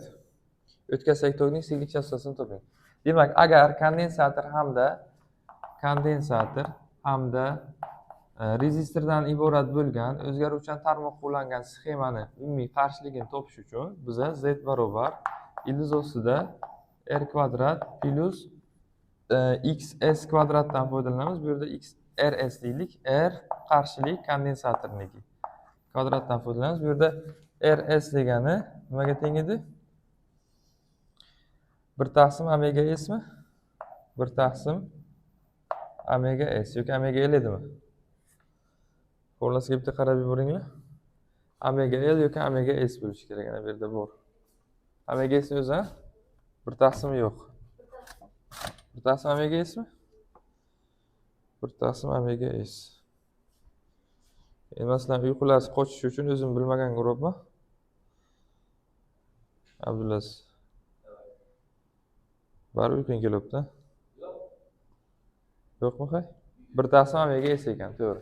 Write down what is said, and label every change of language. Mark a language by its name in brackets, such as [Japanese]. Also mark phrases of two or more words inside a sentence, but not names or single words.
[Uzbek] O'tkazsak tokning siklik chastotasini toping. Demak, agar kondensator hamda rezistordan iborat bo'lgan o'zgaruvchan tarmoqqa ulangan sxemani umumiy qarshiligini topish uchun biza Z barobar ildiz ostida R kvadrat plus xs kvadratdan foydalanamiz. Bu yerda rs deylik. R qarshilik kondensatorniki. Kvadratdan foydalanamiz. Bu yerda rs degani nimaga teng edi? 1/3 omega s mi? 1/3 omega s yoki omega l edimi? Formulasiga bitta qarab yuboringlar. Omega l yoki omega s bo'lishi kerak. Ana bu yerda bor. Omega s o'zi 1/3 yo'q. 1/3 omega s mi? 1/3 omega s. Masalan, uyqularsiz qochish uchun o'zim bilmaganga uribman. Abdulaziz. Bari uyqung kelyapti. Yo'qmi hay? 1/3 omega s ekan, to'g'ri.